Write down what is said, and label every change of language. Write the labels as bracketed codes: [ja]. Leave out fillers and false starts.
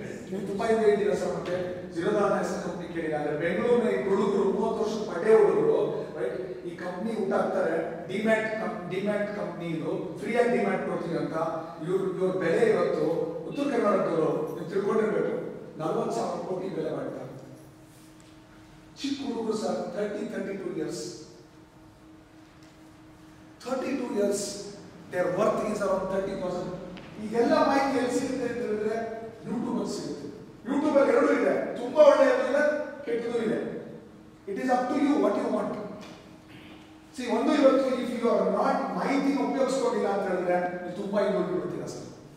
[kn] ನೀವು ತುಂಬಾ ಇದೆ ಇದ್ದೀರಾ ಸರ್. ಮತ್ತೆ ಝೀರೋಡಾ ಅನ್ನೋ ಹೆಸರು ಕಂಪ್ನಿ ಕೇಳಿಲ್ಲ. ಅಂದ್ರೆ ಬೆಂಗಳೂರಿನ ಈ ಹುಡುಗರು 30 ವರ್ಷದ ಪಡ್ಡೆ ಹುಡುಗರು ರೈಟ್ ಈ ಕಂಪ್ನಿ ಊಟ ಹಾಕ್ತಾರೆ. ಡಿಮ್ಯಾಟ್ ಕಂಪ್ನಿ ಇದು, ಫ್ರೀಯಾಗಿ ಡಿಮ್ಯಾಟ್ ಕೊಡ್ತೀವಿ ಅಂತ. ಇವ್ರ ಬೆಲೆ ಇವತ್ತು ಉತ್ತರ ಕರ್ನಾಟಕದವರು ನೀವು ತಿಳ್ಕೊಂಡಿರ್ಬೇಕು, 40,000 ಕೋಟಿ ಬೆಲೆ ಮಾಡ್ತಾರೆ. ಚಿಕ್ಕ ಹುಡುಗರು sir, [en] 32 years. 32 years, their worth is around 30,000. [kn] ಈಗೆಲ್ಲ ಮಾಹಿತಿ ಎಲ್ಲಿ ಸಿಗುತ್ತೆ ಅಂತ ಹೇಳಿದ್ರೆ ಯೂಟ್ಯೂಬ್ ಅಲ್ಲಿ ಸಿಗುತ್ತೆ. ಯೂಟ್ಯೂಬ್ ಅಲ್ಲಿ ಎರಡೂ ಇದೆ, ತುಂಬಾ ಒಳ್ಳೆಯದು ಇದೆ, ಕೆಟ್ಟದ್ದು ಇದೆ. [en] It is up to you what you want. [kn] C, ಒಂದು ಇವತ್ತು [en] if you are not [kn] ಮಾಹಿತಿನ ಉಪಯೋಗಿಸ್ಕೊಂಡಿಲ್ಲ ಅಂತ ಹೇಳಿದ್ರೆ ನೀವು ತುಂಬಾ ಬಿಡ್ತೀರಾ ಸರ್.